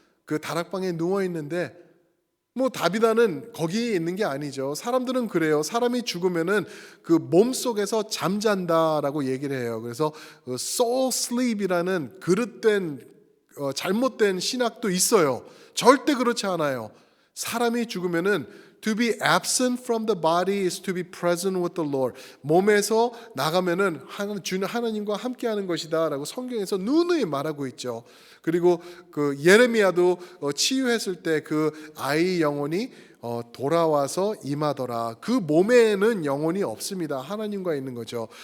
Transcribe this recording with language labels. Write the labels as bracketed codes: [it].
[ko] 그 다락방에 누워 있는데 뭐 다비다는 거기에 있는 게 아니죠. 사람들은 그래요. 사람이 죽으면은 그 몸 속에서 잠잔다라고 얘기를 해요. 그래서 soul sleep이라는 그릇된 잘못된 신학도 있어요. 절대 그렇지 않아요. 사람이 죽으면은 [en] to be absent from the body is to be present with the Lord. [ko] 몸에서 나가면은 하나님과 함께하는 것이다라고 성경에서 누누이 말하고 있죠. 그리고 그 예레미야도 치유했을 때 그 아이 영혼이 돌아와서 임하더라. 그 몸에는 영혼이 없습니다. 하나님과 있는 거죠.